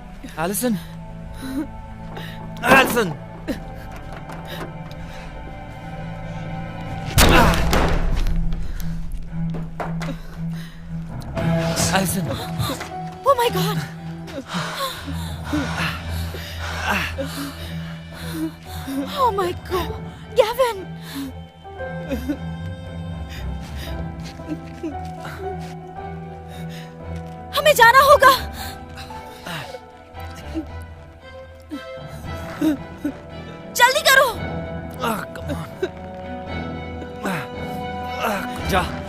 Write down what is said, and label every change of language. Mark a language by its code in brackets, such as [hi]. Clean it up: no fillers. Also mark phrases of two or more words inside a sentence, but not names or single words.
[hi] एलिसन, एलिसन, एलिसन, [en] Oh my God! Oh my God! Gavin! [hi] हमें जाना होगा। जल्दी करो। जा।